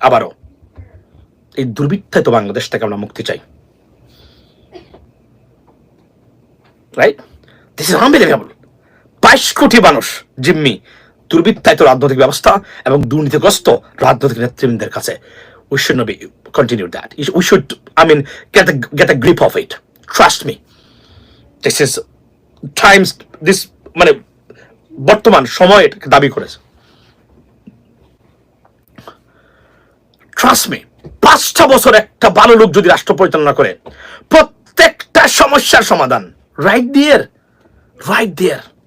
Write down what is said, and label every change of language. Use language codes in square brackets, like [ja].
[bn] আবারও এই দুর্বৃত্তায় তো বাংলাদেশ থেকে আমরা মুক্তি চাই, রাইট? [en] This is unbelievable. [bn] 22 কোটি মানুষ জিম্মি দুর্বৃত্তায়িত রাজনৈতিক ব্যবস্থা এবং দুর্নীতিগ্রস্ত রাজনৈতিক নেতৃবৃন্দের কাছে। [en] We should not be continue that. We should, I mean, get a grip of it. Trust me. This is times, this [bn] মানে বর্তমান সময় দাবি করেছে। [en] Trust me. [bn] 5টা বছর একটা ভালো লোক যদি রাষ্ট্র পরিচালনা করে, প্রত্যেকটা সমস্যার সমাধান [en] Right there, right there.